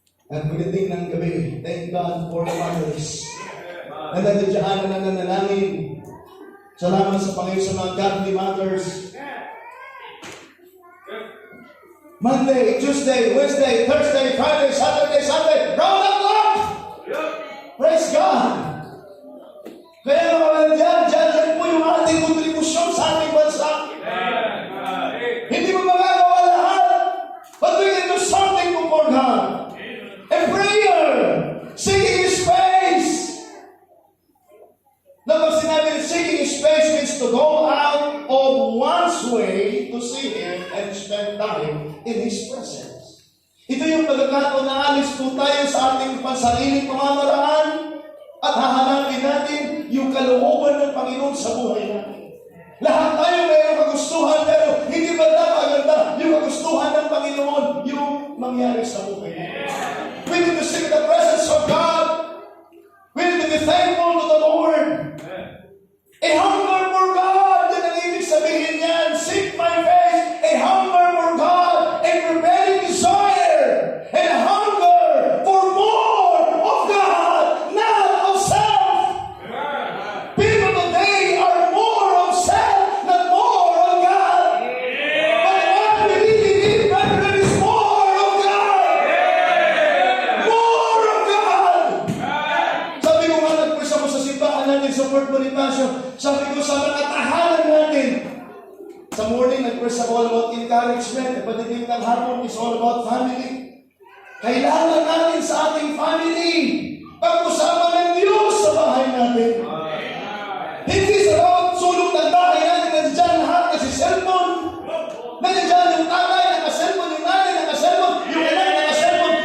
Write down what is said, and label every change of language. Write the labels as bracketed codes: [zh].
[tl] At pagdating ng gabi, [en] thank God for fathers. [tl] Na nandiyan na nananalangin. Salamat sa Panginoon sa mga [en] godly mothers. Monday, Tuesday, Wednesday, Thursday, Friday, Saturday, Sunday, round the clock! Praise God! [tl] Kaya mga dyan po yung ating kontribusyon sa ating bansa. Hindi mo magagawa lahat, [en] but we can do something for God. A prayer, seeking His face. [tl] Kapag sinabi [en] seeking His face means to go out of one's way to see Him and spend time in His presence. [tl] Ito yung pagkakataon na alis po tayo sa ating pansariling pamamaraan at hahanapin natin yung kalooban ng Panginoon sa buhay natin. Lahat tayo mayroong kagustuhan, pero hindi ba napaganda yung kagustuhan ng Panginoon yung mangyari sa buhay natin? We need to seek the presence of God. We need to be thankful to the Lord. [en] A hunger for God, [tl] yan ang ibig sabihin niyan. [en] Seek my face, a hunger for God, a prevailing desire, and a hunger for more of God, not of self. People today are more of self, not more of God. But what we really need, brethren, is more of God. More of God. [tl] Sabi ko nga, nagpulis ako sa simbahan natin sa Fort Bonifacio. Sabi ko sa mga tahanan natin, [en] Sa morning, [tl] nag-press ako [en] all about encouragement. [tl] Pagdating ng hapon [en] is all about family. [tl] Kailangan natin sa ating family pag-usapan ng Diyos sa bahay natin. Hindi sa bawat sulok ng bahay natin, nandiyan lahat kasi cellphone. Nandiyan yung tatay, naka-cellphone, yung nanay, naka-cellphone, yung anak, naka-cellphone.